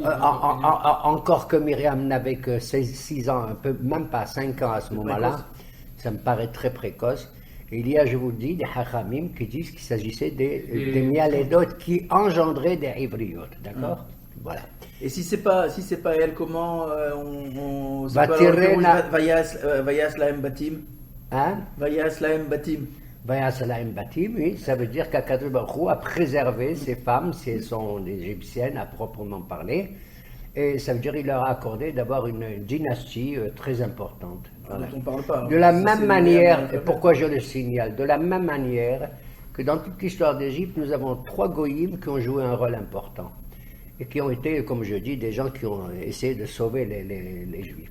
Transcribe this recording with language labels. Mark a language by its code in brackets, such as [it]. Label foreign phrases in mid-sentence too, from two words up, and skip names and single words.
[fr] Encore que Myriam n'avait que 6 ans, un peu, même pas 5 ans à ce moment-là, ça me paraît très précoce. Et il y a, je vous le dis, des Hachamim qui disent qu'il s'agissait des Mialedot qui engendraient des Ivriot, d'accord? Voilà. Et si c'est pas elle, comment c'est quoi, [he] ותיראן- ויעש להם בתים? [fr] Hein? [he] ויעש להם בתים. ויעש להם בתים, [fr] oui, ça veut dire qu'Akadosh Baruch Hu a préservé ces femmes, si elles sont égyptiennes à proprement parler, et ça veut dire qu'il leur a accordé d'avoir une dynastie très importante. Voilà. Dont on parle pas. De la Ça, même c'est manière, les- et pourquoi je le signale, de la même manière que dans toute l'histoire d'Égypte, nous avons 3 goïms qui ont joué un rôle important et qui ont été, comme je dis, des gens qui ont essayé de sauver les Juifs.